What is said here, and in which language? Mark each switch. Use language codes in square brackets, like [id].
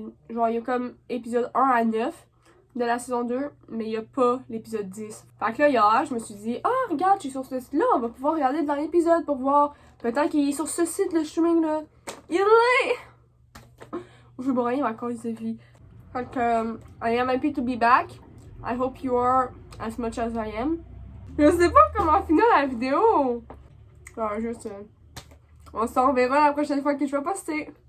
[fr] Genre, il y a comme épisode 1 à 9 de la saison 2, mais il y a pas l'épisode 10. Fait que là, hier, je me suis dit, ah, regarde, je suis sur ce site-là, on va pouvoir regarder le dernier épisode pour voir. Peut-être qu'il est sur ce site, le streaming-là. Il est! Je veux brailler ma cause de vie. Fait que, [en] I am happy to be back. I hope you are as much as I am. [fr] Je sais pas comment finir la vidéo. Alors, juste, on s'en reverra la prochaine fois que je vais poster.